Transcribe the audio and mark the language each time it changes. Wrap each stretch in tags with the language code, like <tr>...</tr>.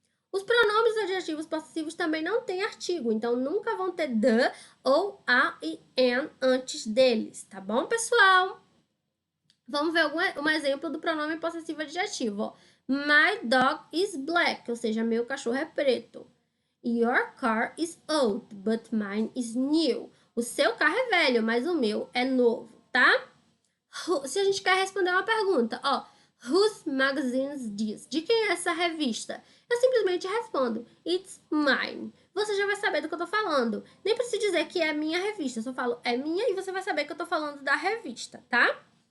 <pt>Os pronomes adjetivos possessivos também não têm artigo, então nunca vão ter the ou a e an antes deles, tá bom, pessoal? Vamos ver um exemplo do pronome possessivo adjetivo, ó.</pt> <en>My dog is black,</en> <pt>ou seja, meu cachorro é preto.</pt> <en>Your car is old, but mine is new.</en> <pt>O seu carro é velho, mas o meu é novo, tá? Se a gente quer responder uma pergunta, ó,</pt> <en>whose magazine is this?</en> <pt>De quem é essa revista? Eu simplesmente respondo,</pt> <en>it's mine.</en> <pt>Você já vai saber do que eu tô falando. Nem preciso dizer que é minha revista, eu só falo é minha e você vai saber que eu tô falando da revista, tá?</pt>